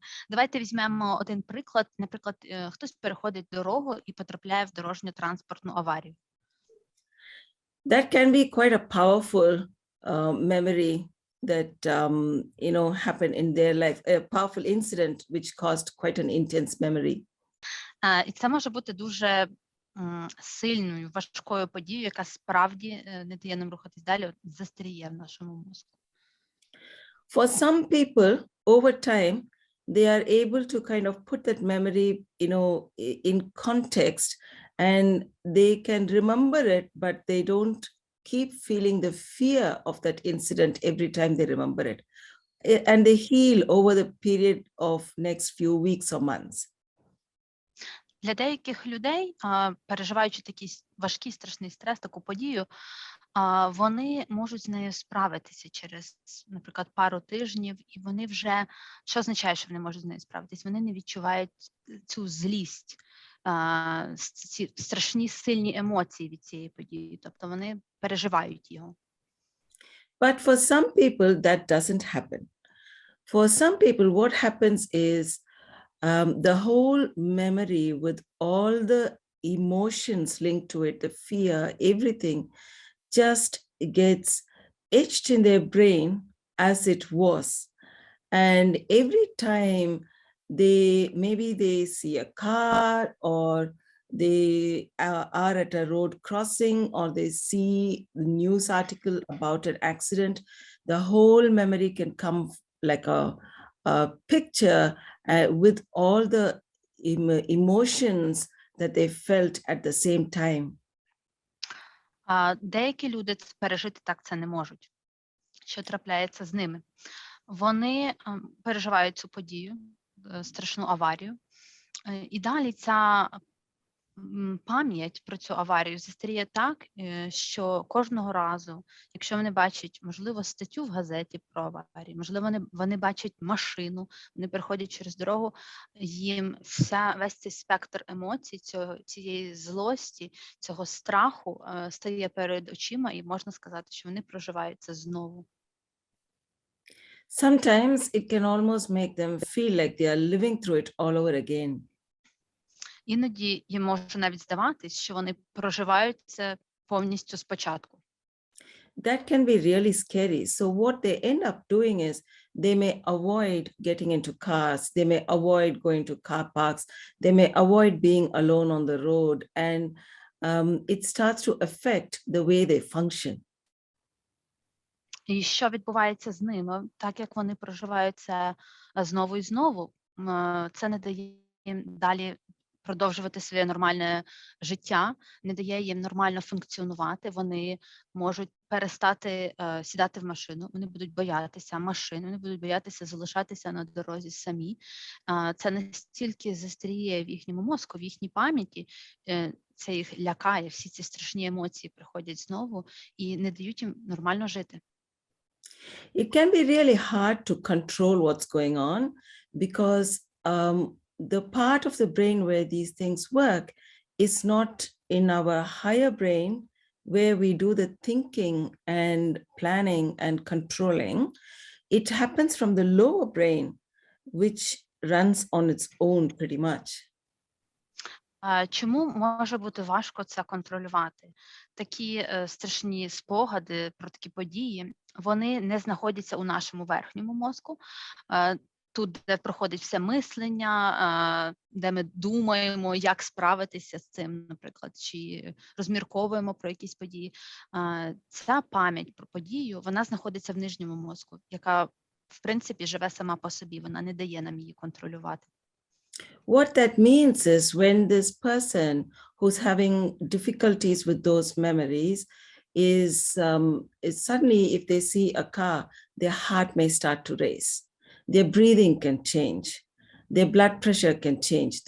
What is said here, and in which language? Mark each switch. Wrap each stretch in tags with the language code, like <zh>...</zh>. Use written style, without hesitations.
<uk>Давайте візьмемо один приклад. Наприклад, хтось переходить дорогу і потрапляє в дорожньо-транспортну аварію.</uk> <en>That can be quite a powerful memory that happened in their life, a powerful incident which caused quite an intense memory.</en> <uk>І це може бути дуже сильною, важкою подією, яка справді не дає нам рухатись далі, застріє в нашому мозку.</uk> <en>For some people, over time, they are able to kind of put that memory, in context, and they can remember it, but they don't keep feeling the fear of that incident every time they remember it. And they heal over the period of next few weeks or months.</en> <uk>Для деяких людей, переживаючи такий важкий, страшний стрес, таку подію, вони можуть з нею справитися через, наприклад, пару тижнів, і вони вже, що означає, що вони можуть з нею справитися? Вони не відчувають цю злість, ці страшні, сильні емоції від цієї події, тобто вони переживають його.</uk> <en>But for some people, that doesn't happen. For some people, what happens is the whole memory with all the emotions linked to it, the fear, everything just gets etched in their brain as it was. And every time they see a car, or they are at a road crossing, or they see the news article about an accident, the whole memory can come like a picture with all the emotions that they felt at the same time.</en> <uk>Деякі люди пережити так це не можуть. Що трапляється з ними? Вони переживають цю подію, страшну аварію, і далі ця пам'ять про цю аварію застаріє так, що кожного разу, якщо вони бачать, можливо, статтю в газеті про аварію, можливо, вони бачать машину, вони переходять через дорогу, їм весь цей спектр емоцій, цієї злості, цього страху стає перед очима, і можна сказати, що вони проживають це знову.</uk> <en>Sometimes it can almost make them feel like they are living through it all over again.</en> <uk>Іноді їм може навіть здаватись, що вони проживають це повністю спочатку.</uk> <en>That can be really scary. So what they end up doing is they may avoid getting into cars, they may avoid going to car parks, they may avoid being alone on the road, and it starts to affect the way they function.</en> <uk>І що відбувається з ними, так як вони проживають це знову і знову, це не дає їм далі продовжувати своє нормальне життя, не дає їм нормально функціонувати, вони можуть перестати сідати в машину, вони будуть боятися машин, вони будуть боятися залишатися на дорозі самі. Це настільки застріє в їхньому мозку, в їхній пам'яті, це їх лякає, всі ці страшні емоції приходять знову і не дають їм нормально жити.</uk> <en>It can be really hard to control what's going on because the part of the brain where these things work is not in our higher brain where we do the thinking and planning and controlling. It happens from the lower brain, which runs on its own pretty much.</en> <uk>Чому може бути важко це контролювати? Такі страшні спогади про такі події, вони не знаходяться у нашому верхньому мозку, тут, де проходить все мислення, де ми думаємо, як справитися з цим, наприклад, чи розмірковуємо про якісь події. Ця пам'ять про подію, вона знаходиться в нижньому мозку, яка, в принципі, живе сама по собі, вона не дає нам її контролювати.</uk> <en>What that means is when this person who's having difficulties with those memories is suddenly, if they see a car, their heart may start to race. Their breathing can change. Their blood pressure can change.</en>